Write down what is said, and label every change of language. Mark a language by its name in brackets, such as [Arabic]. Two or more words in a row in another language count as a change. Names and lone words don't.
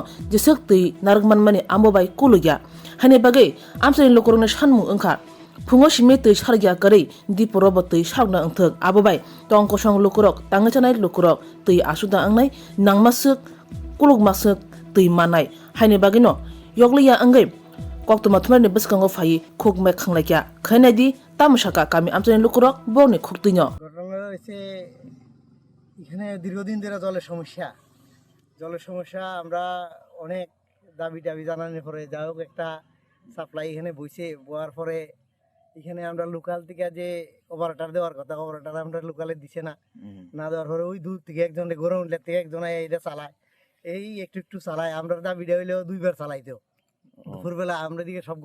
[Kok Borok] jesek tui nargman mani ambobai kulugya hani bagai amsani lukurokni sanmung ongkha phungo simi tui sargya korei diporobo tui sarna ongthok abobai tongkosong lukurok tangchanai lukurok tui asuda angnai nangmasuk kulugmasuk tui manai hani bagino yogliya angai koktuma thumani biskango phai khukme khanglakya khainadi tamusaka kami amsani lukurok boni khuktinyo [Bangla] ঘটনা হয়েছে এখানে দীর্ঘদিন ধরে জলের সমস্যা আমরা অনেক দাবি জানানোর পরে যাই হোক একটা সাপ্লাই এখানে বয়ার পরে এখানে আমরা লোকাল থেকে যে অপারেটর দেওয়ার কথা অপারেটর আমরা লোকালে দিছে না দেওয়ার পরে ওই দূর থেকে একজন গরম উঠলে থেকে একজন এইটা চালায় এই একটু চালায় আমরা দাবিটা হইলেও দুইবার চালাইতেও দুপুরবেলা আমরা দিকে সব